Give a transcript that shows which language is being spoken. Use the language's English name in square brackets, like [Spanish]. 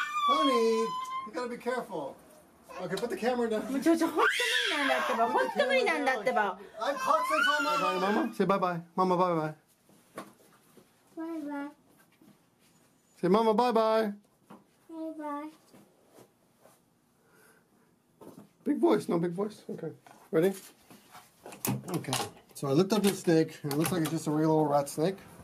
[English] Honey, you gotta be careful. Okay, put the camera down. [Japanese] もう本当無理なんだってば。本当無理なんだってば。 [English] I've caught this on my bye, Mama. Say bye bye. Mama, bye bye. Bye bye. Say Mama, bye bye. Bye bye. Big voice, no big voice. Okay, ready? Okay, so I looked up this snake, and it looks like it's just a regular old rat snake.